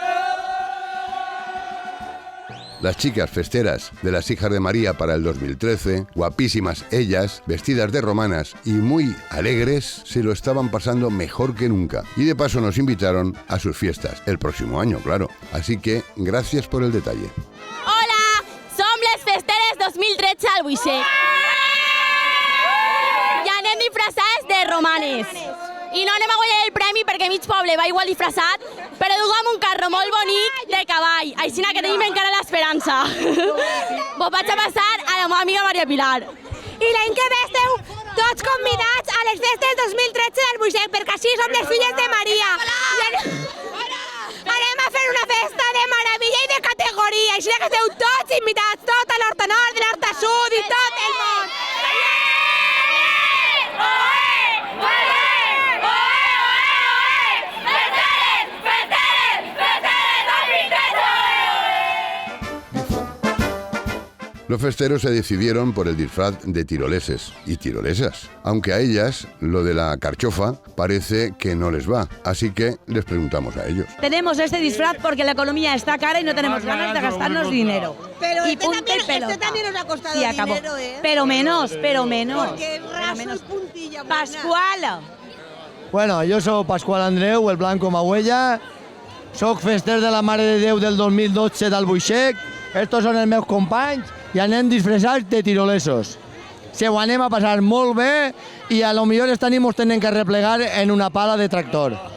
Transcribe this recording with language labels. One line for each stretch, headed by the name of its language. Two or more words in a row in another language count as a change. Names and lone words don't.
Spanish: Las chicas festeras de las hijas de María para el 2013, guapísimas ellas, vestidas de romanas y muy alegres, se lo estaban pasando mejor que nunca. Y de paso nos invitaron a sus fiestas, el próximo año, claro. Así que gracias por el detalle.
Catalan: Hola, som les festeres 2013 al Buixec. I anem disfressats de romanes. I no anem a guanyar el premi perquè mig poble va igual disfressat, però duguem un carro molt bonic de cavall, així que tenim encara l'esperança. Vos vaig a passar a la meva amiga Maria Pilar. I l'any que ve esteu tots convidats a les festes 2013 del Buixec, perquè així som les filles de Maria. Anem a fer una festa de meravella i de categoria, així que esteu tots invitats, tot a l'Horta Nord, de l'Horta Sud i tot el món.
Spanish: Los festeros se decidieron por el disfraz de tiroleses y tirolesas, aunque a ellas lo de la carchofa parece que no les va, así que les preguntamos a ellos. Tenemos este disfraz porque la economía está cara y no tenemos ganas de gastarnos dinero. Pero y este punto y pelota. también nos ha costado Sí, acabó. dinero, ¿eh? Pero menos. Porque es raso y puntilla. Pascual.
Catalan: Bueno, jo sóc Pasqual Andreu, el Blanco Mauella, soc fester de la Mare de Déu del 2012 del Buixec, estos són els meus companys i anem disfressats de tirolesos. Se ho anem a passar molt bé i a lo millor esta nit mos tenen que replegar en una pala de tractor.